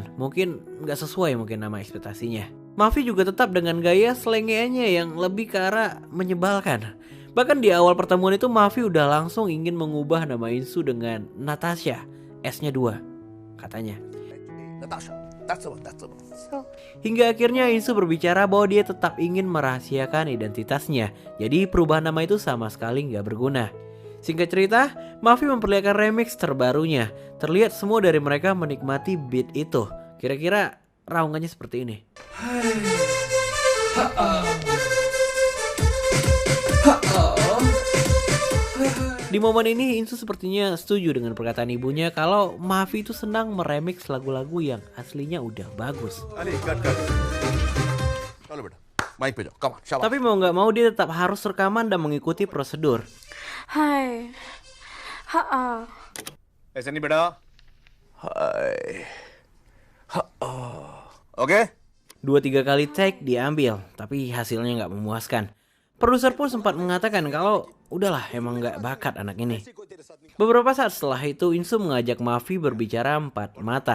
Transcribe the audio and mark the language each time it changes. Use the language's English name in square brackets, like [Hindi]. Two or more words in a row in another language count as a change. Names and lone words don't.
[Indonesian] Mungkin nggak sesuai nama ekspektasinya. Mahavi juga tetap dengan gaya selengeannya yang lebih ke arah menyebalkan. Bahkan di awal pertemuan itu Mahavi udah langsung ingin mengubah nama Insu dengan Natasha. S-nya 2, katanya. Natasha, [English] that's the one. [Indonesian] Hingga akhirnya Insu berbicara bahwa dia tetap ingin merahasiakan identitasnya. Jadi perubahan nama itu sama sekali nggak berguna. Singkat cerita, Mahavi memperlihatkan remix terbarunya. Terlihat semua dari mereka menikmati beat itu. Kira-kira raungannya seperti ini. Di momen ini Insu sepertinya setuju dengan perkataan ibunya kalau Mahavi itu senang meremix lagu-lagu yang aslinya udah bagus. Tapi mau nggak mau dia tetap harus rekaman dan mengikuti prosedur. Hi. [Hindi] ऐसे नहीं बेटा. [Indonesian] Hai. Oke. 2-3 kali take diambil, tapi hasilnya nggak memuaskan. Produser pun sempat mengatakan kalau udahlah emang nggak bakat anak ini. Beberapa saat setelah itu Insu mengajak Mahavi berbicara 4 mata.